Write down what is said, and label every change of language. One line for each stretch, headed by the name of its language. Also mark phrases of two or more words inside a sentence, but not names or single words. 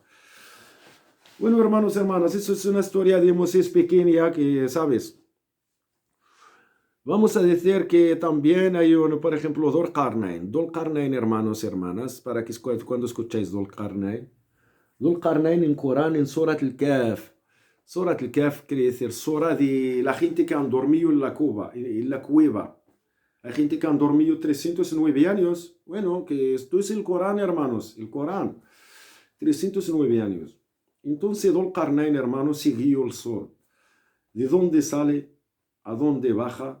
Spanish: Bueno, hermanos, hermanas, eso es una historia de Moisés pequeña que, ¿sabes? Vamos a decir que también hay uno, por ejemplo, Dhul Qarnayn, hermanos, hermanas, para que cuando escucháis Dhul Qarnayn en Corán, en Surat al-Kahf. Surat al-Kahf quiere decir Sura de la gente que han dormido en la cueva. Hay gente que han dormido 309 años. Bueno, que esto es el Corán, hermanos, el Corán. 309 años. Entonces Dhul Qarnayn, hermanos, siguió el sol. ¿De dónde sale? ¿A dónde baja?